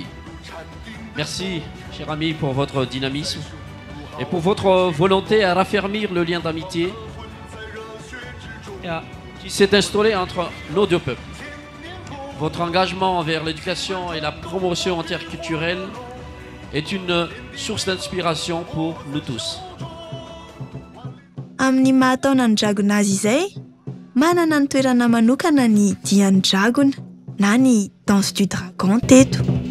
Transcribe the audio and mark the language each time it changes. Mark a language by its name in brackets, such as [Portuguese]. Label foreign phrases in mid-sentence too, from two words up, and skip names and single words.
[French] Merci, cher ami, pour votre dynamisme et pour votre volonté à raffermir le lien d'amitié qui s'est instauré entre nos deux peuples. Votre engagement envers l'éducation et la promotion interculturelle est une source d'inspiration pour nous tous. [Malagasy] Amin'ny mahataona ny dragona azy izay, manana ny toerana manokana ny dian'ny dragona na ny [French] danse du dragon [Malagasy] teto.